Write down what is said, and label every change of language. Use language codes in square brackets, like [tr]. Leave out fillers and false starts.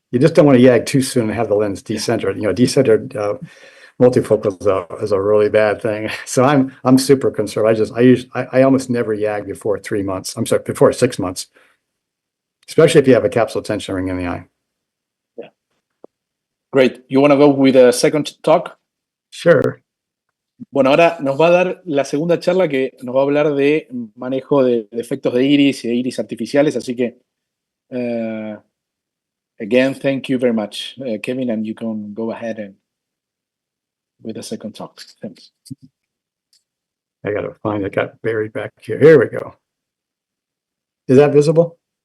[en] You just don't want to YAG too soon and have the lens decentered. Decentered multifocal is a really bad thing. So I'm super conservative. I almost never YAG before 3 months. I'm sorry, before 6 months, especially if you have a capsule tension ring in the eye. Yeah. Great. You want to go with a second talk? Sure. [es] Bueno, ahora nos va a dar la segunda charla que nos va a hablar de manejo de efectos de iris y de iris artificiales. Así que, [en] again, thank you very much, Kevin, and you can go ahead and with the second talk. Thanks. I got to find it. Got buried back here. Here we go. Is that visible?